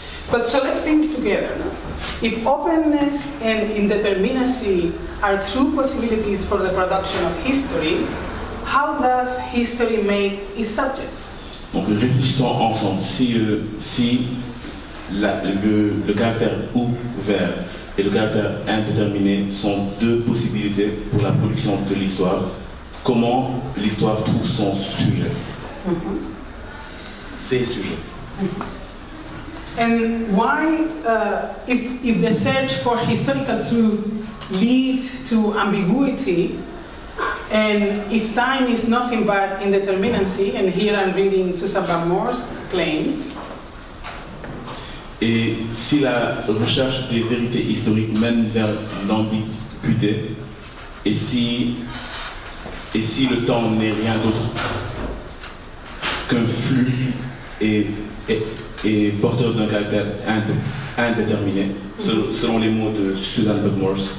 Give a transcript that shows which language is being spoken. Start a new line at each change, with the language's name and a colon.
English: But so let's think together. If openness and indeterminacy are true possibilities for the production of history, how does history make its subjects?
French: Donc réfléchissons ensemble. Si le caractère ouvert et le caractère indéterminé sont deux possibilités pour la production de l'histoire, comment l'histoire trouve son sujet? Ses sujets.
English: And why, if the search for historical truth leads to ambiguity, and if time is nothing but indeterminacy, and here I'm reading Susan Van Moor's claims.
French: Et si la recherche des vérités historiques mène vers l'ambiguïté, et si le temps n'est rien d'autre qu'un flux et porteur d'un caractère indéterminé, selon les mots de Susan Van Moor.